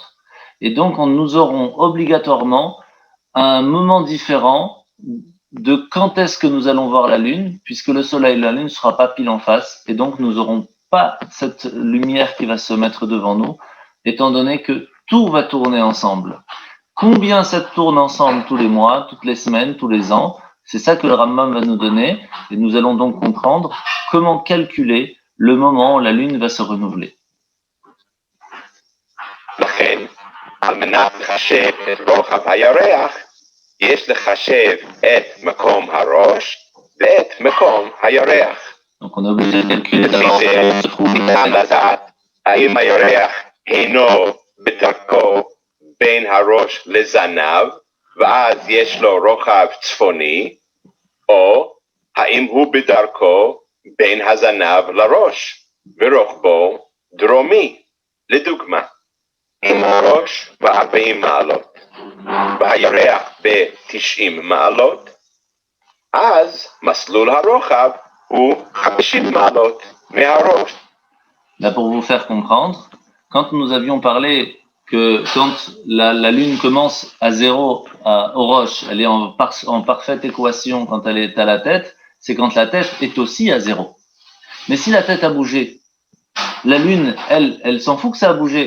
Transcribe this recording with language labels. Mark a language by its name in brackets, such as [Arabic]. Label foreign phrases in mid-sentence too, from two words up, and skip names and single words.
[French] Et donc, nous aurons obligatoirement un moment différent de quand est-ce que nous allons voir la Lune, puisque le Soleil et la Lune ne sera pas pile en face, et donc nous n'aurons pas cette lumière qui va se mettre devant nous, étant donné que tout va tourner ensemble. Combien ça tourne ensemble tous les mois, toutes les semaines, tous les ans, c'est ça que le Rambam va nous donner, et nous allons donc comprendre comment calculer le moment où la Lune va se renouveler. [Hebrew] לכן, על מנת לחשב את רוחב הירח, יש לחשב את מקום הראש ואת מקום הירח. [French] Donc on est obligé de calculer d'abord [Hebrew] לפי זה ניתן לדעת האם הירח אינו בדרכו בין הראש לזנב, ואז יש לו רוחב צפוני, או האם הוא בדרכו בין הזנב לראש, ורוחבו דרומי. לדוגמה, אם הראש ב-40 מעלות, והירח ב-90 מעלות, אז מסלול הרוחב הוא 50 מעלות מהראש. [French] Là, pour vous faire comprendre, quand nous avions parlé que quand la Lune commence à 0 aux roches, elle est en parfaite équation quand elle est à la tête, c'est quand la tête est aussi à 0. Mais si la tête a bougé, la Lune, elle s'en fout que ça a bougé.